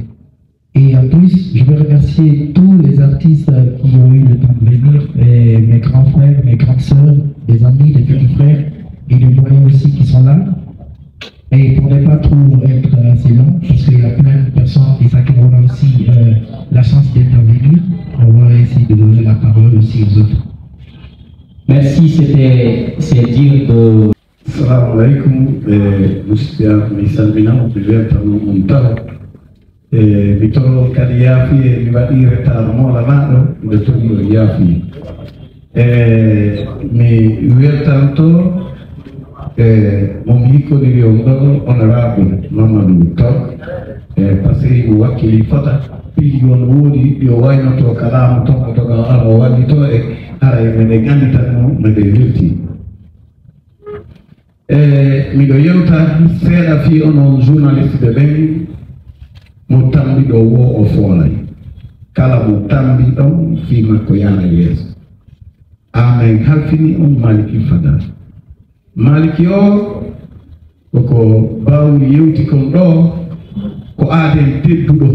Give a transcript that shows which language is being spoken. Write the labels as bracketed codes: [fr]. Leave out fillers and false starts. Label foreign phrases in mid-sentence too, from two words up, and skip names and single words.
[fr] Et en plus, je veux remercier tous les artistes qui ont eu le temps de venir, mes grands frères, mes grandes sœurs, des amis, des petits frères et des moyens aussi qui sont là. Et pour ne pas trop être assez long, parce qu'il y a plein de personnes et ça qui auront aussi la chance d'intervenir, on va essayer de donner la parole aussi aux autres. Merci, c'est dire de [ar] السلام عليكم, [ff] musidɓe mi salminama mi weltano on tawa mi toro kadi yaafuye mi waɗi retard molanaɗo nde togi o yaafuye mi weltanto momi hikkodiri on ɗo honorable Mamadou Top [fr] par ce que [ff] mo wakkili fota piiji on woodi yo waynoto kalama ton toga ara o wallito e ara e meɗe ganditanmo meɗe welti miɗo yewta seeɗa fi onon journaliste ɓe ɓen mo tambi ɗo wo o foolay kala mo tambi ɗon fi makko yaara yeeso amen halfini on Maliki Fadal Maliki o koko bawri yewti kon ɗo ko aaden tedduɗo